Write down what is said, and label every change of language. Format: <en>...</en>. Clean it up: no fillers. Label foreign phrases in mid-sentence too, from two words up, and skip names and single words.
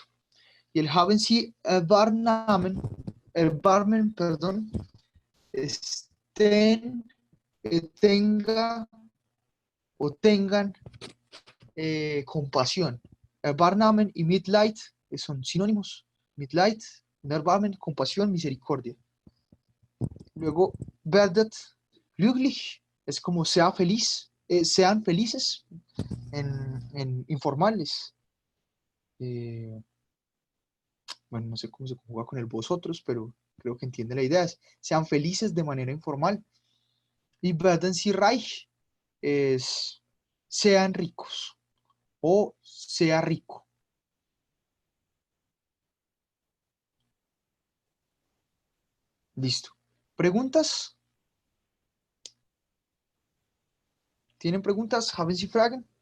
<es>Y el</es> <de>haben Sie Erbarmen,</de> <es>perdón, tenga o tengan compasión. Erbarmen y Mitleid son sinónimos.</es> <de>Mitleid, Erbarmen,</de> <es>compasión, misericordia. Luego,</es> <de>werdet glücklich</de> <es>es como sea feliz, sean felices en informales. Bueno, no sé cómo se conjuga con el vosotros, pero creo que entiende la idea. Sean felices de manera informal. Y</es> <de>werden Sie reich</de> <es>es sean ricos o sea rico. Listo. ¿Preguntas? ¿Tienen preguntas?</es> <de>¿Haben Sie Fragen?</de>